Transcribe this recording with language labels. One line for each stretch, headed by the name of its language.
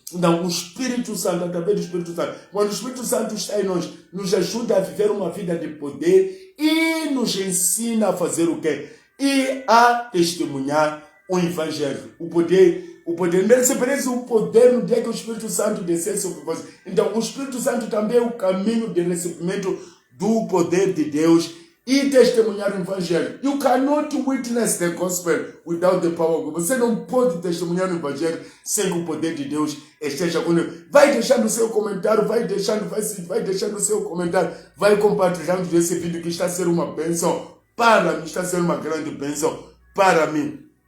Portuguese: Então, o Espírito Santo, através do Espírito Santo, quando o Espírito Santo está em nós, nos ajuda a viver uma vida de poder e nos ensina a fazer o quê? E a testemunhar o Evangelho. O poder. Recebereis o poder no dia que o Espírito Santo descer sobre vós. Então, o Espírito Santo também é o caminho de recebimento do poder de Deus e testemunhar o Evangelho.
English: You cannot witness the gospel without the power of God.
Portuguese: Você não pode testemunhar o Evangelho sem que o poder de Deus esteja conosco. Vai deixando o seu comentário, vai deixando o seu comentário, vai compartilhando esse vídeo que está sendo uma bênção para mim, está sendo uma grande bênção para mim.